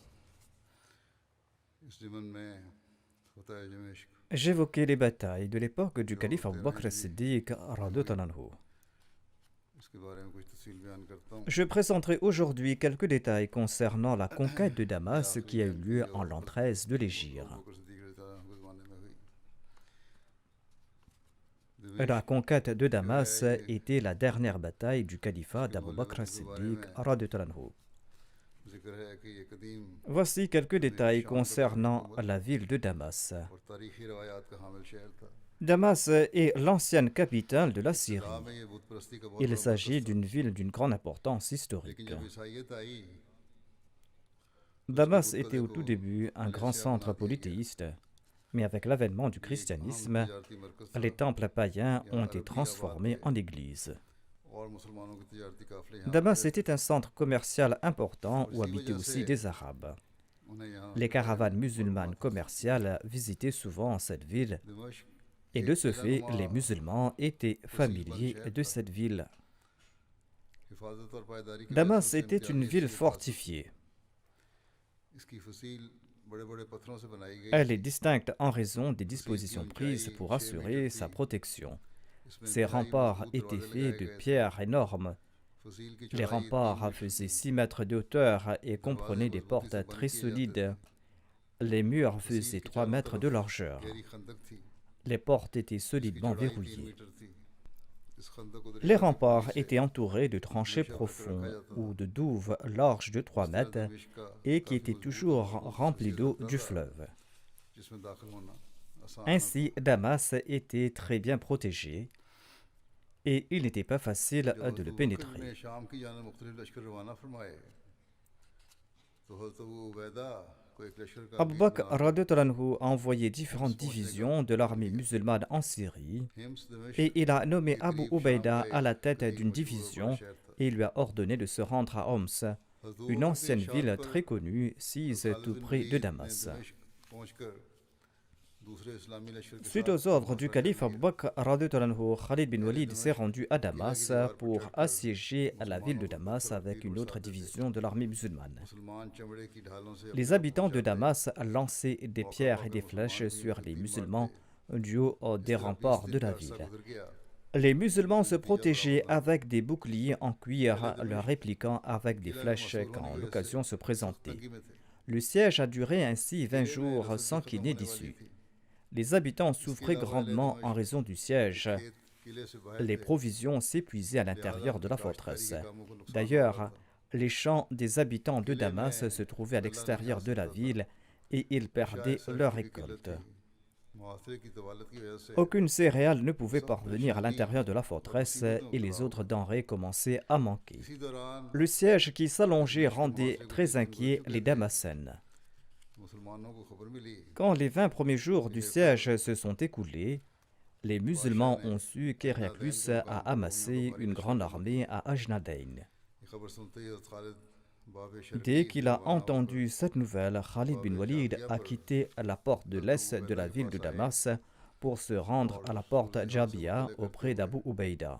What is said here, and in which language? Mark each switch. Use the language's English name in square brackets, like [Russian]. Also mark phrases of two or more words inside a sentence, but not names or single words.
[Urdu] اس ضمن میں فتح دمشق [French] J'évoquais les batailles de l'époque du calife Abu Bakr as-Siddiq [Arabic] رضي الله عنه. [Urdu] اس کے بارے میں کچھ تفصیل بیان کرتا ہوں. [French] Je présenterai aujourd'hui quelques détails concernant la conquête de Damas qui a eu lieu en l'an 13 de l'Hégire. [Urdu] ابو بکر صدیق [Arabic] رضي الله عنه [Urdu] کے زمانے میں ہوئی. [French] La conquête de Damas était la dernière bataille du califat d'Abu Bakr as-Siddiq [Arabic] رضي الله عنه. [Urdu] ذکر ہے کہ یہ قدیم [French] Voici quelques détails concernant la ville de Damas. [Urdu] اور تاریخی روایات کا حامل شہر تھا. [French] Damas est l'ancienne capitale de la Syrie. [Urdu] اسلام میں یہ بت پرستی کا بہت [French] Il [Urdu] बड़ा [French] s'agit [Urdu] مرکز تھا. [French] d'une ville d'une grande importance [Urdu] लेकिन [French] historique. [Urdu] جب عیسائیت آئی [French] Damas était au tout début un grand centre polythéiste, mais avec l'avènement du christianisme, [Urdu] تجارتی مرکز تھا [French] les temples païens ont été transformés en églises. [Urdu] اور مسلمانوں کے تجارتی قافلے یہاں [French] Damas était un centre commercial important où habitaient aussi des Arabes. [Urdu] انہیں یہاں [French] Les caravanes musulmanes commerciales visitaient souvent cette ville, [Urdu] दिमश्क [French] et de ce fait, les musulmans étaient familiers de cette ville. [Urdu] حفاظت اور پائیداری کی وجہ [French] Damas [Urdu] से [French] était une ville fortifiée. [Urdu] اس کی فصیل بڑے بڑے پتھروں سے بنائی گئی. [French] Elle est distincte en raison des dispositions prises pour assurer sa protection. Ces remparts étaient faits de pierres énormes. [Urdu] فصیل کی [French] Les [Urdu] चौड़ाई [French] remparts faisaient 6 mètres de hauteur et comprenaient des portes très solides. Les murs faisaient 3 mètres de largeur. [Urdu] گہری خندق تھی. [French] Les portes étaient [Urdu] इसकी [French] solidement [Urdu] چوڑائی 3 [French] verrouillées. [Urdu] میٹر تھی۔ اس خندق کو [French] Les remparts étaient entourés de tranchées profondes ou de douves larges de 3 mètres [Urdu] دمشق کا [French] et qui étaient toujours remplies d'eau du fleuve. [Urdu] جس میں داخل ہونا آسان [French] Ainsi, Damas était très bien protégé et il n'était pas facile de le [Urdu] ने [French] pénétrer. [Urdu] شام کی جانے مختلف لشکر روانہ فرمائے تو حضرت ابو عبیدہ کو ایک لشکر کا [French] Abu Bakr [Arabic] رضي الله عنه [French] a envoyé différentes divisions de l'armée musulmane en Syrie [Urdu] حمص دمشق [French] et il a nommé Abu Ubaida à la tête d'une division et lui a ordonné de se rendre à Homs, une ancienne ville très connue sise tout près de Damas. Suite aux ordres du calife Abu Bakr [Arabic] رضي الله عنه, [French] Khalid bin Walid s'est rendu à Damas pour assiéger la ville de Damas avec une autre division de l'armée musulmane. [Urdu] مسلمان چمڑے کی ڈھالوں سے [French] Les habitants de Damas lançaient des pierres et des flèches sur les musulmans du haut des remparts de la ville. [Urdu] گزر گیا. [French] Les musulmans se protégeaient avec des boucliers en cuir, leur répliquant avec des flèches quand l'occasion se présentait. [Urdu] تنگی میں تھے. [French] Le siège a duré ainsi 20 jours sans qu'il n'ait d'issue. Les habitants souffraient grandement en raison du siège. [Urdu] کھیت قلعے سے باہر [French] Les [Urdu] थे। [French] provisions s'épuisaient à l'intérieur de la forteresse. [Urdu] کاشتکاری کے کاموں کو نقصان ہوا [French] D'ailleurs, [Urdu] था। [French] les champs des habitants de Damas se trouvaient à l'extérieur de la ville et ils perdaient [Urdu] शायद [French] leur [Urdu] سڑکوں کی قلت [French] récolte. [Urdu] थी। محاصرے کی طوالت کی وجہ سے [French] Aucune céréale ne pouvait parvenir à l'intérieur de la forteresse et les autres denrées commençaient à manquer. [Urdu] اسی دوران [French] Le siège qui s'allongeait rendait très inquiets les Damascènes. Quand les 20 premiers jours du siège se sont écoulés, les musulmans ont su qu'Héraclius a amassé une grande armée à Ajnadayn. Dès qu'il a entendu cette nouvelle, Khalid bin Walid a quitté la porte de l'est de la ville de Damas pour se rendre à la porte Jabia auprès d'Abu Ubaïda.